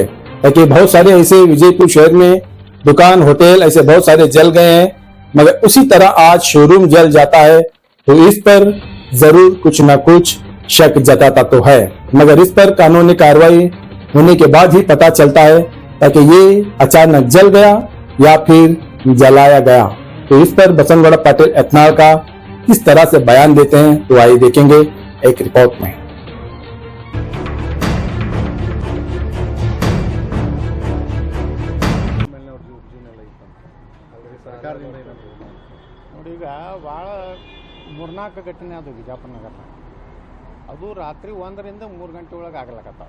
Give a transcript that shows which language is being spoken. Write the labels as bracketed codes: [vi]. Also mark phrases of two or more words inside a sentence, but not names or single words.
[hi] ताकि बहुत सारे ऐसे विजयपुर शहर में दुकान होटल ऐसे बहुत सारे जल गए हैं, मगर उसी तरह आज शोरूम जल जाता है तो इस पर जरूर कुछ न कुछ शक जताता तो है। मगर इस पर कानूनी कार्रवाई होने के बाद ही पता चलता है ताकि ये अचानक जल गया या फिर जलाया गया। तो इस पर बसंतगौड़ा पाटिल एथनाल का किस तरह से बयान देते हैं तो आइए देखेंगे एक रिपोर्ट में। [kn] ನೋಡಿ, ಈಗ ಭಾಳ 3-4 ಘಟನೆ ಅದು ವಿಜಯಪುರನಾಗ. ಅದು ರಾತ್ರಿ 1 ರಿಂದ 3 ಗಂಟೆ ಒಳಗೆ ಆಗ್ಲಕತ್ತಾವ.